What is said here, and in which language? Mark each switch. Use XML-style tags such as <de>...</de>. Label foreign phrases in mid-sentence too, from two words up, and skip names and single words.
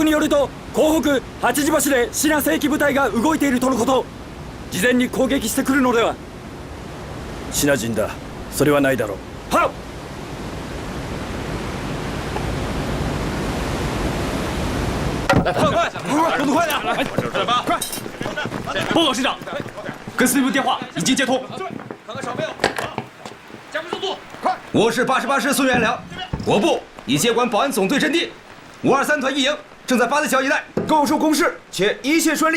<ja>によると港北八時橋でシナ正規部隊が動いているとのこと。事前に攻撃してくるのでは。シナ人だ。それはないだろう。はっ。</ja> <zh>来，快，动作快点！来，快！报告师长，跟司令部电话已经接通。看看少没有？加快速度，快！我是88师孙元良，我部已接管保安总队阵地，523团一营正在八字桥一带构筑工事，且一切顺利。</zh>